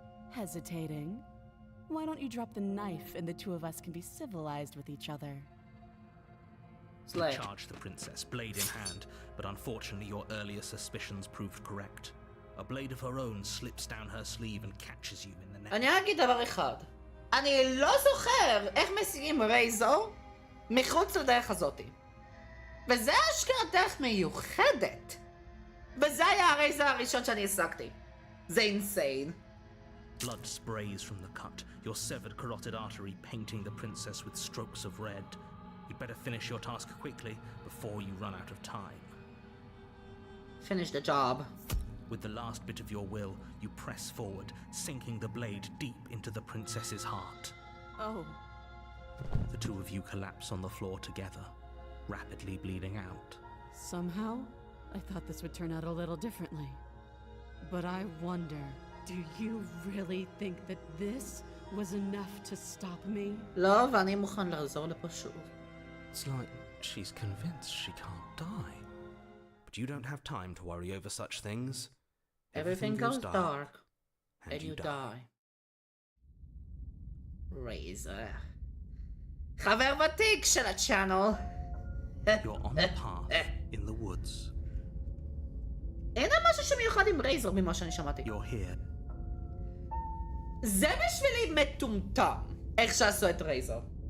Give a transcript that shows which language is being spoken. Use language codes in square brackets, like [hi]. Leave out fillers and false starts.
[en] Hesitating? Why don't you drop the knife and the two of us can be civilized with each other? Slay. Charge the princess, blade in hand, but unfortunately your earlier suspicions proved correct. A blade of her own slips down her sleeve and catches you in the neck. [he] אני אגיד דבר אחד. אני לא זוכר איך משיגים רייזור מחוץ לדרך הזאתי. וזה אשכרה דרך מיוחדת. וזה היה הרייזר הראשון שאני השגתי. זה אינסיין. [en] Blood sprays from the cut, your severed carotid artery painting the princess with strokes of red. You'd better finish your task quickly before you run out of time. Finish the job. With the last bit of your will, you press forward, sinking the blade deep into the princess's heart. Oh. The two of you collapse on the floor together, rapidly bleeding out. Somehow, I thought this would turn out a little differently. But I wonder, do you really think that this was enough to stop me? [he] לא, ואני מוכן לחזור לפה שוב. [en] It's like she's convinced she can't die. But you don't have time to worry over such things. Everything goes dark, and you die. [he] Razor. חבר ותיק של הצ'אנל. [en] You're on the path in the woods. [he] אין משהו שמיוחד עם רייזר ממה שאני שמעתי. [en] You're here. [he] זה בשבילי מטומטם, איך שעשו את רייזר.